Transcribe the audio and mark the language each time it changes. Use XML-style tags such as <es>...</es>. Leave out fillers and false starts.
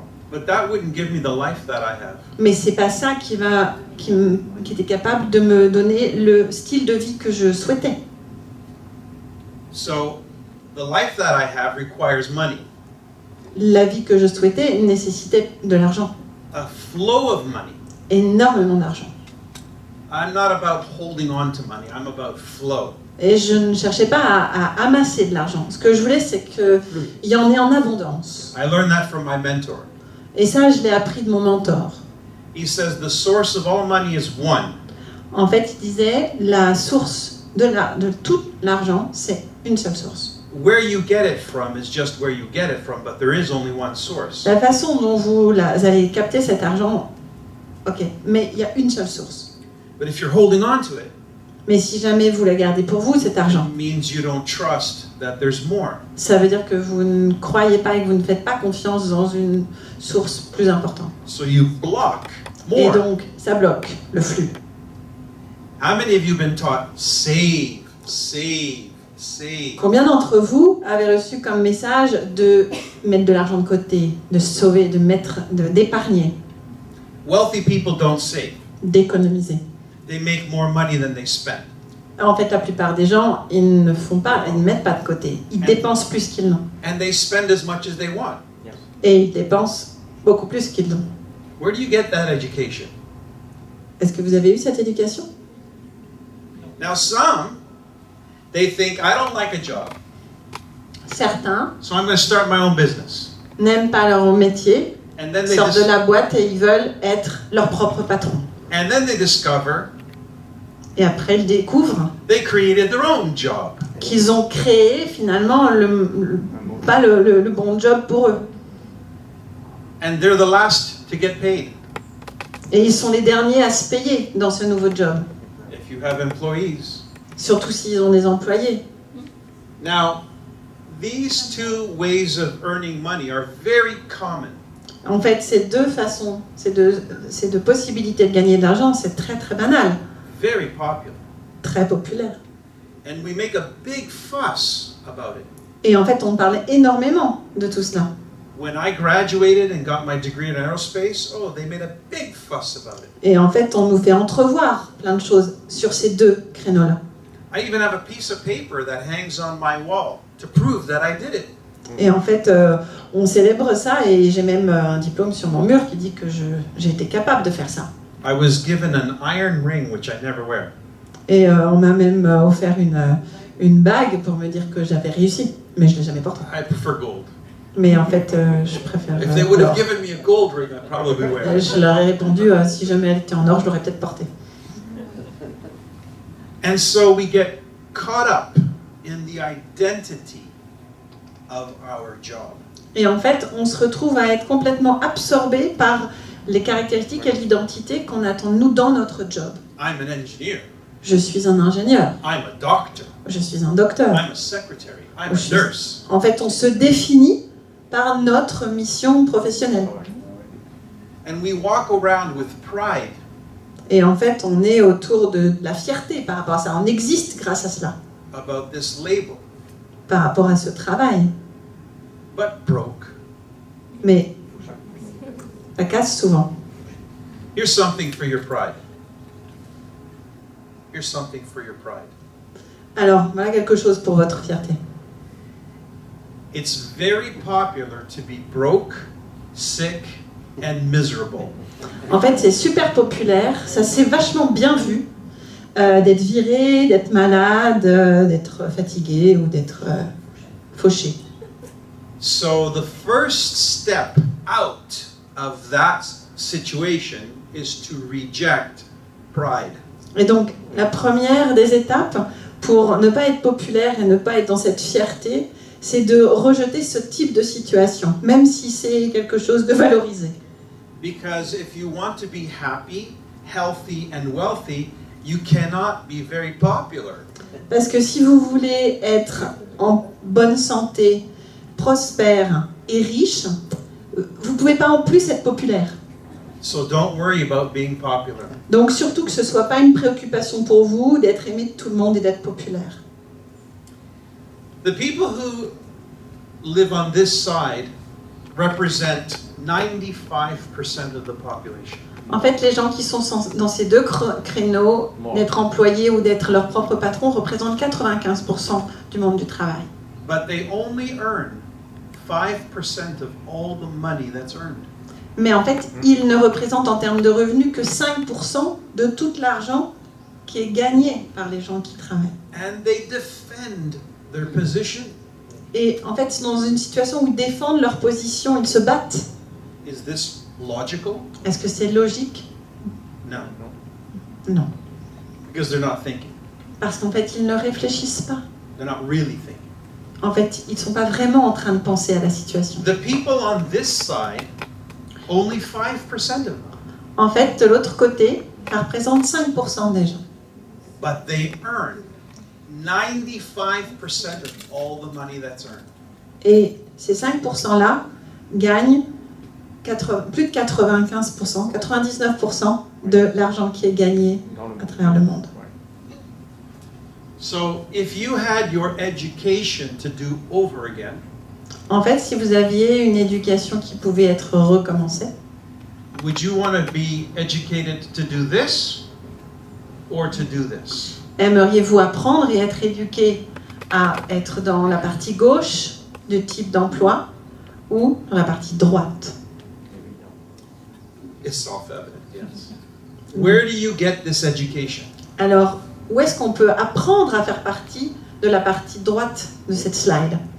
<en>But that wouldn't give me the life that I have.</en> <fr>Mais c'est pas ça qui était capable de me donner le style de vie que je souhaitais.</fr> <en>So, the life that I have requires money.</en> <fr>La vie que je souhaitais nécessitait de l'argent.</fr> <en>A flow of money.</en> <fr>Énormément d'argent.</fr> <en>I'm not about holding on to money. I'm about flow.</en> <fr>Et je ne cherchais pas à amasser de l'argent. Ce que je voulais, c'est qu'il y en ait en abondance.</fr> <en>I learned that from my mentor.</en> <fr>Et ça, je l'ai appris de mon mentor.</fr> <en>He says the source of all money is one.</en> <fr>En fait, il disait, la source de tout l'argent, c'est une seule source.</fr> <en>Where you get it from is just where you get it from, but there is only one source.</en> <fr>La façon dont vous allez capter cet argent, ok, mais il y a une seule source.</fr> <en>But if you're holding on to it,</en> <fr>Mais si jamais vous la gardez pour vous, cet argent,</fr> <en>it means you don't trust that there's more.</en> <fr>ça veut dire que vous ne croyez pas et que vous ne faites pas confiance dans une source plus importante.</fr> <en>So you block</en> <fr>Et</fr> <en>more.</en> <fr>donc, ça bloque le flux.</fr> <en>How many of you been taught save, save, save?</en> <fr>Combien d'entre vous avez reçu comme message de mettre de l'argent de côté, de sauver, d'épargner,</fr> <en>Wealthy people don't save.</en> <fr>d'économiser?</fr> <en>They make more money than they spend.</en> <fr>En fait, la plupart des gens, ils ne mettent pas de côté. Ils dépensent plus qu'ils n'ont.</fr> <en>And they spend as much as they want.</en> <fr>Et ils dépensent beaucoup plus qu'ils n'ont.</fr> <en>Where do you get that education?</en> <fr>Est-ce que vous avez eu cette éducation?</fr> <en>Now some, they think, I don't like a job,</en> <fr>Certains</fr> <en>so I'm going to start my own business.</en> <fr>n'aiment pas leur métier,</fr> <en>And then they</en> <fr>sortent de dis- la boîte et ils veulent être leur propre patron.</fr> <en>and then they discover</en> <fr>Et après, ils découvrent</fr> <en>they created their own job.</en> <fr>qu'ils ont créé finalement pas le bon job pour eux.</fr> <en>And they're the last to get paid.</en> <fr>Et ils sont les derniers à se payer dans ce nouveau job.</fr> <en>If you have employees.</en> <fr>Surtout s'ils ont des employés.</fr> <en>Now, these two ways of earning money are very common.</en> <fr>En fait, ces deux façons, ces deux possibilités de gagner de l'argent, c'est très très banal.</fr> <en>very popular.</en> <fr>très populaire.</fr> <en>And we make a big fuss about it.</en> <fr>Et en fait, on parle énormément de tout cela.</fr> <en>When I graduated and got my degree in aerospace, oh, they made a big fuss about it.</en> <fr>Et en fait, on nous fait entrevoir plein de choses sur ces deux créneaux-là.</fr> <en>I even have a piece of paper that hangs on my wall to prove that I did it.</en> <fr>Et en fait, on célèbre ça et j'ai même un diplôme sur mon mur qui dit que j'ai été capable de faire ça.</fr> <en>I was given an iron ring, which I never wear.</en> <fr>Et on m'a même offert une bague pour me dire que j'avais réussi, mais je ne l'ai jamais portée.</fr> <en>I prefer gold.</en> <fr>Mais en fait, je préfère</fr> <en>If they would have</en> <fr>l'or.</fr> <en>given me a gold ring, I'd probably wear it.</en> <fr>Je leur ai répondu, si jamais elle était en or, je l'aurais peut-être portée.</fr> <en>And so we get caught up in the identity of our job.</en> <fr>Et en fait, on se retrouve à être complètement absorbé par les caractéristiques et l'identité qu'on attend nous dans notre job.</fr> <en>I'm an engineer.</en> <fr>Je suis un ingénieur,</fr> <en>I'm a doctor.</en> <fr>je suis un docteur.</fr> <en>I'm a secretary. I'm a nurse.</en> <fr>En fait, on se définit par notre mission professionnelle.</fr> <en>And we walk around with pride.</en> <fr>Et en fait, on est autour de la fierté par rapport à ça. On existe grâce à cela,</fr> <en>About this label,</en> <fr>par rapport à ce travail.</fr> <en>but broke.</en> <fr>Mais ça casse souvent.</fr> <en>Here's something for your pride. Here's something for your pride.</en> <fr>Alors, voilà quelque chose pour votre fierté.</fr> <en>It's very popular to be broke, sick, and miserable.</en> <fr>En fait, c'est super populaire, ça s'est vachement bien vu d'être viré, d'être malade, d'être fatigué ou d'être fauché.</fr> <en>So the first step out of that situation is to reject pride.</en> <fr>Et donc, la première des étapes pour ne pas être populaire et ne pas être dans cette fierté, c'est de rejeter ce type de situation, même si c'est quelque chose de valorisé.</fr> <en>Because if you want to be happy, healthy, and wealthy, you cannot be very popular.</en> <fr>Parce que si vous voulez être en bonne santé, prospère et riche, vous ne pouvez pas en plus être populaire.</fr> <en>So don't worry about being popular.</en> <fr>Donc surtout que ce ne soit pas une préoccupation pour vous d'être aimé de tout le monde et d'être populaire.</fr> <en>The people who live on this side represent 95% of the population.</en> <fr>En fait, les gens qui sont dans ces deux créneaux, d'être employés ou d'être leur propre patron, représentent 95% du monde du travail.</fr> <en>But they only earn 5% of all the money that's earned.</en> <fr>Mais en fait, ils ne représentent en termes de revenus que 5% de tout l'argent qui est gagné par les gens qui travaillent.</fr> <en>And they defend their position.</en> <fr>Et en fait, c'est dans une situation où ils défendent leur position, ils se battent.</fr> <en>Is this logical?</en> <fr>Est-ce que c'est logique?</fr> <en>No,</en> <fr>Non.</fr> <en>because they're not thinking.</en> <fr>Parce qu'en fait, ils ne réfléchissent pas.</fr> <en>They're not really thinking.</en> <fr>En fait, ils ne sont pas vraiment en train de penser à la situation.</fr> <en>The people on this side, only 5% of them,</en> <fr>En fait, de l'autre côté, ça représente 5% des gens.</fr> <en>but they earn 95% of all the money that's earned.</en> <fr>Et ces 5%-là gagnent plus de 95%, 99% de l'argent qui est gagné à travers le monde.</fr> <en>So if you had your education to do over again,</en> <fr>En fait, si vous aviez une éducation qui pouvait être recommencée,</fr> <en>would you want to be educated to do this or to do this?</en> <fr>aimeriez-vous apprendre et être éduqué à être dans la partie gauche du type d'emploi ou dans la partie droite?</fr> <en>It's self-evident, yes. Where do you get this education?</en> <fr>Alors, où est-ce qu'on peut apprendre à faire partie de la partie droite de cette slide?</fr>